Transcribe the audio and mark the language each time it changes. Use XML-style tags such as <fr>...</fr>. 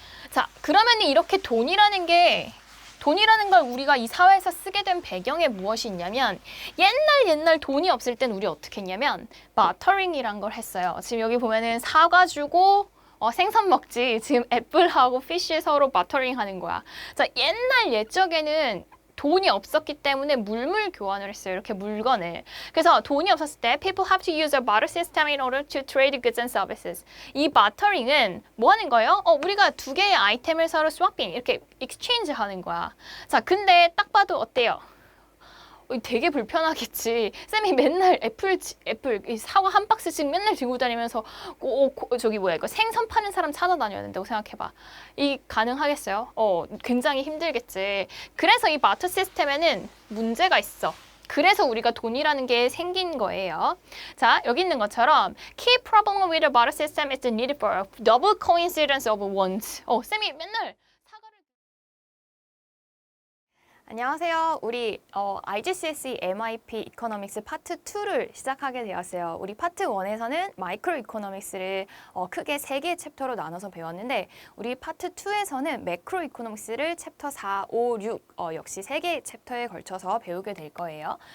<ko>자, 그러면 이렇게 돈이라는 걸 우리가 이 사회에서 쓰게 된 배경에 무엇이 있냐면 옛날 돈이 없을 땐 우리 어떻게 했냐면 바터링이란 걸 했어요. 지금 여기 보면은 사가지고 생선 먹지. 지금 애플하고 피쉬 서로 바터링 하는 거야. 자, 옛적에는 돈이 없었기 때문에 물물 교환을 했어요. 이렇게 물건을. 그래서 돈이 없었을 때</ko> <en>people have to use a barter system in order to trade goods and services.</en> <ko>이 바터링은 뭐 하는 거예요? 우리가 두 개의 아이템을 서로 swapping, 이렇게 exchange 하는 거야. 자, 근데 딱 봐도 어때요? 되게 불편하겠지. 쌤이 맨날 애플 이 사과 한 박스씩 맨날 들고 다니면서 저기 뭐야 이거 생선 파는 사람 찾아다녀야 된다고 생각해봐. 이 가능하겠어요? 굉장히 힘들겠지. 그래서 이 바터 시스템에는 문제가 있어. 그래서 우리가 돈이라는 게 생긴 거예요. 자, 여기 있는 것처럼</ko> <en>Key problem with the barter system is the need for a double coincidence of ones.</en> <ko>쌤이 맨날 안녕하세요. 우리 IGCSE MIP 이코노믹스 파트 2를 시작하게 되었어요. 우리 파트 1에서는 마이크로 이코노믹스를 크게 3개의 챕터로 나눠서 배웠는데 우리 파트 2에서는 매크로 이코노믹스를 챕터 4, 5, 6 역시 3개의 챕터에 걸쳐서 배우게 될 거예요.</ko>